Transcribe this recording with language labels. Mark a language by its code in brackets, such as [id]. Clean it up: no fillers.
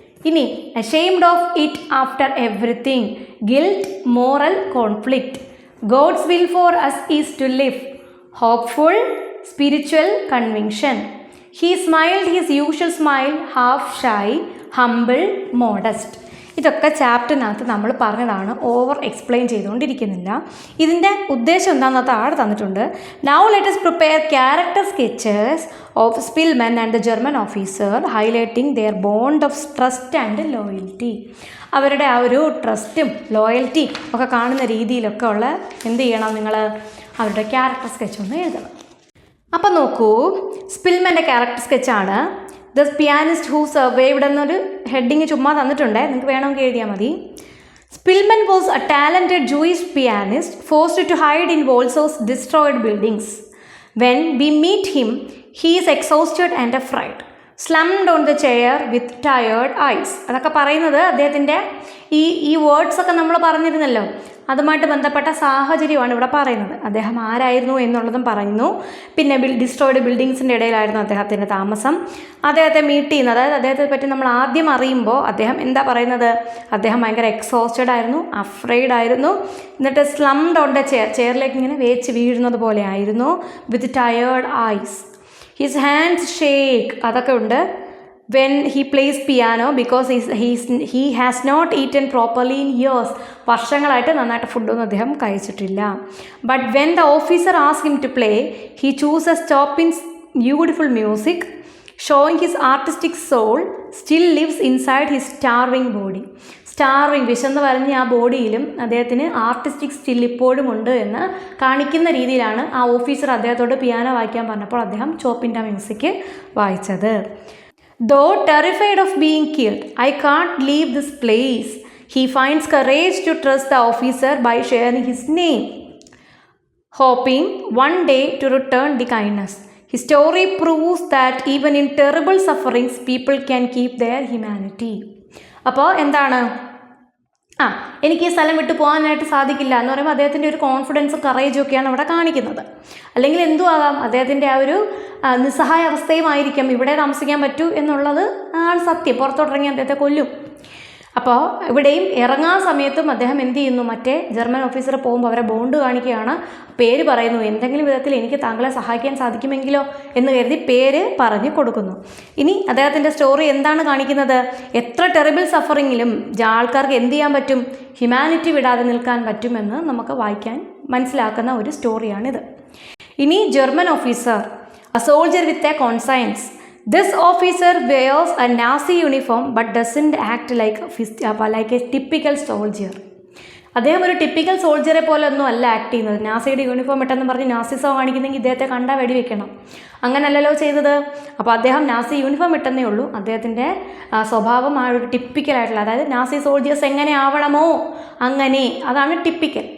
[en] ഇനി ashamed of it after everything. Guilt, moral conflict. God's will for us is to live. Hopeful, spiritual conviction. He smiled his usual smile, half shy, humble, modest. [ml] ഇതൊക്കെ ചാപ്റ്ററിനകത്ത് നമ്മൾ പറഞ്ഞതാണ്, over explain ചെയ്തുകൊണ്ടിരിക്കുന്നില്ല. ഇതിൻ്റെ ഉദ്ദേശം എന്താണെന്ന് താഴെ തന്നിട്ടുണ്ട്. [en] Now let us prepare character sketches of Spillman and the German officer, highlighting their bond of trust and loyalty. [ml] അവരുടെ ആ ഒരു ട്രസ്റ്റും ലോയൽറ്റിയും ഒക്കെ കാണുന്ന രീതിയിലൊക്കെ ഉള്ള എന്ത് ചെയ്യണം? നിങ്ങൾ അവരുടെ ക്യാരക്ടർ സ്കെച്ച് ഒന്ന് എഴുതണം. അപ്പം നോക്കൂ, സ്പിൽമൻ്റെ character സ്കെച്ചാണ്. [en] the pianist who survived [ml] എന്നൊരു ഹെഡിങ് ചുമ്മാ തന്നിട്ടുണ്ട്, നിങ്ങൾക്ക് വേണമെങ്കിൽ എഴുതിയാൽ മതി. [en] Spillman was a talented Jewish pianist forced to hide in Warsaw's destroyed buildings. When we meet him he is exhausted and afraid. Slumped on the chair with tired eyes. [ml] അതൊക്കെ പറയുന്നത് അദ്ദേഹത്തിൻ്റെ ഈ വേർഡ്സൊക്കെ നമ്മൾ പറഞ്ഞിരുന്നല്ലോ, അതുമായിട്ട് ബന്ധപ്പെട്ട സാഹചര്യമാണ് ഇവിടെ പറയുന്നത്. അദ്ദേഹം ആരായിരുന്നു എന്നുള്ളതും പറയുന്നു. പിന്നെ ഡിസ്ട്രോയിഡ് ബിൽഡിങ്സിൻ്റെ ഇടയിലായിരുന്നു അദ്ദേഹത്തിൻ്റെ താമസം. അദ്ദേഹത്തെ മീറ്റ് ചെയ്യുന്നത്, അതായത് അദ്ദേഹത്തെ പറ്റി നമ്മൾ ആദ്യം അറിയുമ്പോൾ അദ്ദേഹം എന്താ പറയുന്നത്? അദ്ദേഹം ഭയങ്കര എക്സോസ്റ്റഡ് ആയിരുന്നു, അഫ്രൈഡ് ആയിരുന്നു. എന്നിട്ട് [en] slumped on the [ml] ചെയറിലേക്ക് ഇങ്ങനെ വേച്ച് വീഴുന്നത് പോലെ ആയിരുന്നു. [en] with tired eyes, his hands shake, [ml] അതൊക്കെ ഉണ്ട്. [en] when he plays piano because he has not eaten properly in years. [ml] വർഷങ്ങളായിട്ട് നന്നായിട്ട് ഫുഡൊന്നും അദ്ദേഹം കഴിച്ചിട്ടില്ല. [en] But when the officer asked him to play, he chooses Chopin's beautiful music, showing his artistic soul still lives inside his starving body. [ml] Starving, വിശന്ന് പറഞ്ഞ ആ ബോഡിയിലും അദ്ദേഹത്തിന് artistic still ഇപ്പോഴും ഉണ്ട് എന്ന് കാണിക്കുന്ന രീതിയിലാണ് ആ ഓഫീസർ അദ്ദേഹത്തോട് പിയാനോ വായിക്കാൻ പറഞ്ഞപ്പോൾ അദ്ദേഹം ചോപ്പിൻ്റെ മ്യൂസിക് വായിച്ചത്. [en] Though terrified of being killed, I can't leave this place. He finds courage to trust the officer by sharing his name, hoping one day to return the kindness. History proves that even in terrible sufferings people can keep their humanity. [ml] അപ്പോൾ എന്താണ്, എനിക്ക് ഈ സ്ഥലം വിട്ടു പോകാനായിട്ട് സാധിക്കില്ല എന്ന് പറയുമ്പോൾ അദ്ദേഹത്തിൻ്റെ ഒരു കോൺഫിഡൻസും കറേജും ഒക്കെയാണ് അവിടെ കാണിക്കുന്നത്. അല്ലെങ്കിൽ എന്തു ആകാം, അദ്ദേഹത്തിൻ്റെ ആ ഒരു നിസ്സഹായ അവസ്ഥയുമായിരിക്കും. ഇവിടെ താമസിക്കാൻ പറ്റൂ എന്നുള്ളത് ആണ് സത്യം. പുറത്തോട്ടിറങ്ങി അദ്ദേഹത്തെ കൊല്ലും. അപ്പോൾ ഇവിടെയും ഇറങ്ങാൻ സമയത്തും അദ്ദേഹം എന്ത് ചെയ്യുന്നു, മറ്റേ ജർമ്മൻ ഓഫീസർ പോകുമ്പോൾ അവരെ ബോണ്ട് കാണിക്കുകയാണ്. പേര് പറയുന്നു, എന്തെങ്കിലും വിധത്തിൽ എനിക്ക് താങ്കളെ സഹായിക്കാൻ സാധിക്കുമെങ്കിലോ എന്ന് കരുതി പേര് പറഞ്ഞു കൊടുക്കുന്നു. ഇനി അദ്ദേഹത്തിൻ്റെ സ്റ്റോറി എന്താണ് കാണിക്കുന്നത്, എത്ര ടെറിബിൾ സഫറിങ്ങിലും ആൾക്കാർക്ക് എന്ത് ചെയ്യാൻ പറ്റും, ഹ്യൂമാനിറ്റി വിടാതെ നിൽക്കാൻ പറ്റുമെന്ന് നമുക്ക് വായിക്കാൻ മനസ്സിലാക്കുന്ന ഒരു സ്റ്റോറിയാണിത്. [en] ഇനി German officer, a soldier with a conscience. This officer wears a Nazi uniform but doesn't act like a typical soldier. [ml] അദ്ദേഹം ഒരു ടിപ്പിക്കൽ സോൾജറെ പോലെ ഒന്നും അല്ല ആക്ട് ചെയ്യുന്നത്. നാസിയുടെ യൂണിഫോം ഇട്ടെന്ന് പറഞ്ഞ് നാസിസോ കാണിക്കുന്നെങ്കിൽ ഇദ്ദേഹത്തെ കണ്ടാൽ വെടിവെക്കണം, അങ്ങനല്ലല്ലോ ചെയ്തത്. അപ്പോൾ അദ്ദേഹം നാസി യൂണിഫോം ഇട്ടെന്നേ ഉള്ളൂ. അദ്ദേഹത്തിൻ്റെ സ്വഭാവം ആ ഒരു ടിപ്പിക്കലായിട്ടുള്ള, അതായത് നാസി സോൾജേഴ്സ് എങ്ങനെ ആവണമോ അങ്ങനെ, അതാണ് ടിപ്പിക്കൽ.